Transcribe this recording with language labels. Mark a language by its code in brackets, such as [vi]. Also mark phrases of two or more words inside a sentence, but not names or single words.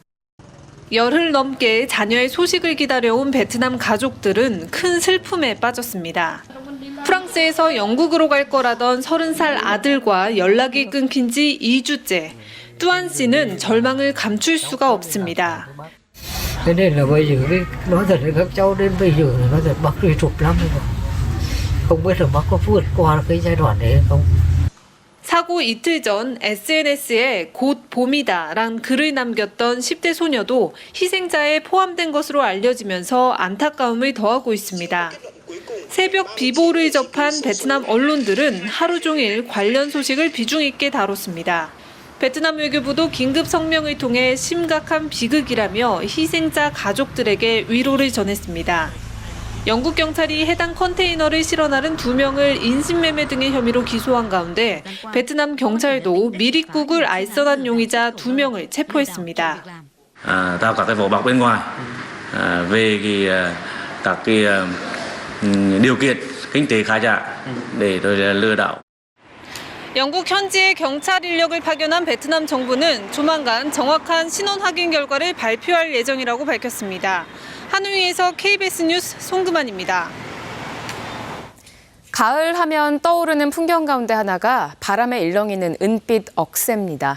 [ko] 열흘 넘게 자녀의 소식을 기다려온 베트남 가족들은 큰 슬픔에 빠졌습니다. 프랑스에서 영국으로 갈 거라던 30살 아들과 연락이 끊긴 지 2주째. 뚜안 씨는 절망을 감출 수가 없습니다. [vi] Thế nên là bây giờ nói thật là các cháu đến bây giờ là nói thật bác đi chụp lắm rồi. không biết là bác có vượt qua cái giai đoạn đấy hay không. [ko] 사고 이틀 전 SNS에 곧 봄이다란 글을 남겼던 10대 소녀도 희생자에 포함된 것으로 알려지면서 안타까움을 더하고 있습니다. 새벽 비보를 접한 베트남 언론들은 하루 종일 관련 소식을 비중 있게 다뤘습니다. 베트남 외교부도 긴급 성명을 통해 심각한 비극이라며 희생자 가족들에게 위로를 전했습니다. 영국 경찰이 해당 컨테이너를 실어 나른 2명을 인신매매 등의 혐의로 기소한 가운데 베트남 경찰도 미립국을 알선한 용의자 2명을 체포했습니다. [vi] tạo các cái vỏ bọc bên ngoài về các cái điều kiện kinh tế khá giả để rồi lừa đảo. [ko] 영국 현지에 경찰 인력을 파견한 베트남 정부는 조만간 정확한 신원 확인 결과를 발표할 예정이라고 밝혔습니다. 하노이에서 KBS 뉴스 송금환입니다. 가을 하면 떠오르는 풍경 가운데 하나가 바람에 일렁이는 은빛 억새입니다.